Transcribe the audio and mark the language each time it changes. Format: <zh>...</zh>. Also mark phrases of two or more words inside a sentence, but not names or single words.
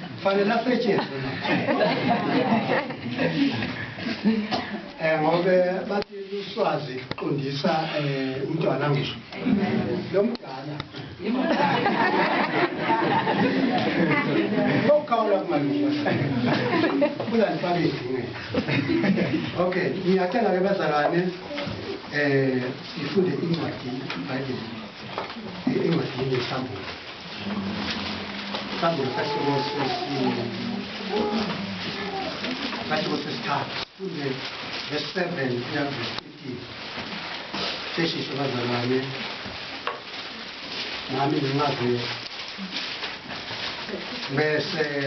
<ss>fanele asetshenzwe ngobe bathi uswazi qondisa umntwana ngisho lo mdala lokawula kumalunga kulanifabe idinge. Okay, ngiyacela ke bazalwane sifunde incwadi iBhayibheli incwadi yeSamuel. Samuel kasho sesithathu funde verse 7 kuya verse 15. Sesisho bazalwane nami ngingaze bese</ss>